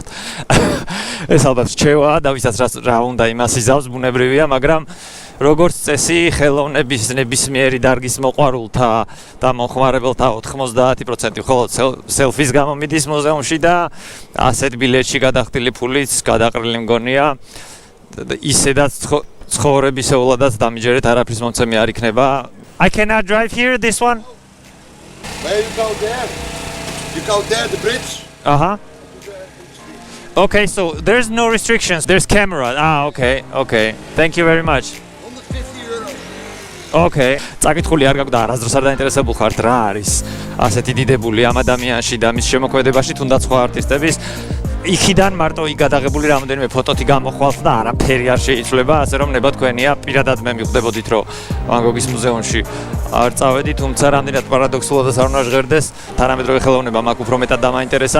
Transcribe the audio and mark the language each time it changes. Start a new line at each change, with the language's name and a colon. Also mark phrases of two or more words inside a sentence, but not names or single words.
Georgian: ეს ალბათ რჩევა და ვისაც რა უნდა იმას იზავს, ბუნებრივია, მაგრამ როგორც წესი, ხელოვნების ნებისმიერი დარგის მოყვარულთა და მოხმარებელთა 90% მხოლოდ სელფის გამო მიდის მუზეუმში და ასეთ ბილეთში გადახდილი ფულიც გადაყრილი მგონია. ისედაც ცხოვრებისეულადაც დამიჯერეთ არაფრის მომცემი არ იქნება.
English: I cannot drive here, this one? Where you go there? You go there, the bridge? Okay, so there's no restrictions, there's camera. Okay. Thank you very much. 150 euro. Okay.
Georgian: წაკითხული არ გაქვს და არასდროს არ დაინტერესებულ ხართ რა არის ასეთი დიდებული ამ ადამიანში და მის შემოქმედებაში თუნდაც სხვა არტისტების იქიდან მარტო იგადაღებული რამოდენიმე ფოტოთი გამოხვალთ და არაფერი არ შეიცვლება, ასე რომ ნება თქვენია, პირადად მე მივხვდებოდით, რომ ვან გოგის მუზეუმში არ წავედი, თუმცა რამდენად პარადოქსულადაც არ უნდა ჟღერდეს, თანამედროვე ხელოვნება მაგ უფრო მეტად დამაინტერესა.